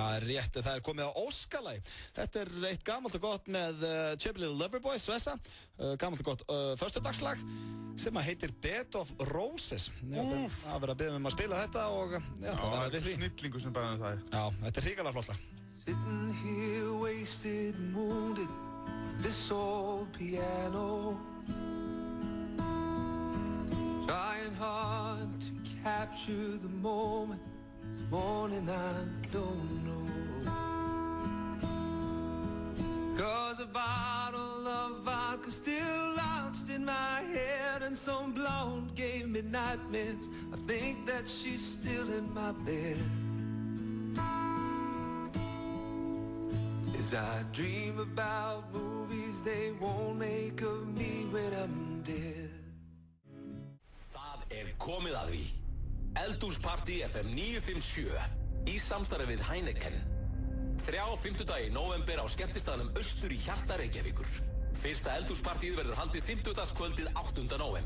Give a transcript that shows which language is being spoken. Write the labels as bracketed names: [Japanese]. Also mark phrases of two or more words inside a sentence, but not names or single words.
[Icelandic] Það er rétt, það er komið á Óskalagi. Þetta er eitt gamalt og gott með Chubby Little Loverboy, Svessa, gamalt og gott föstudagslag sem heitir Bed of Roses. Það verður að biðja að spila þetta og það verður við því. Snillingu sem bara það er. Já, þetta er hrikalega flott lag. [English] Sitting here wasted and wounded, this old piano, trying hard to capture the moment, this morning I don't know. 'Cause a bottle of vodka still lodged in my head, and some blonde gave me nightmares. I think that she's still in my bed. As I dream about movies they won't make of me when I'm dead. [Icelandic] Það komið að því. Eldhúspartí FM 957 í samstarfi við Heineken. 3 fimmtudagi í nóvember á skemmtistaðnum austur í hjarta Reykjavíkur. Fyrsta eldhúspartíð verður haldið 50-dagskvöldið 8. nóvember.